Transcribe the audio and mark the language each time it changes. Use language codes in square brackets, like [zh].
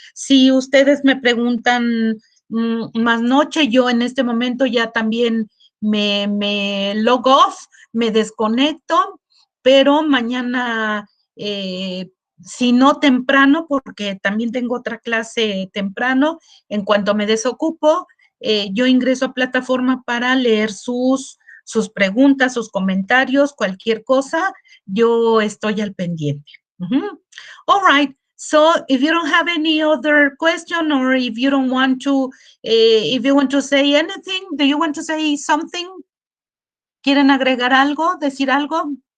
[es] Si ustedes me preguntan más noche, yo en este momento ya también me [en] log off, [es] me desconecto, pero mañana, si no temprano, porque también tengo otra clase temprano, en cuanto me desocupo, yo ingreso a plataforma para leer sus preguntas, sus comentarios, cualquier cosa, yo estoy al pendiente. [en] All right. So if you don't have any other question or if you don't want to, if you want to say anything, do you want to say something? [es] ¿Quieren agregar algo, decir algo?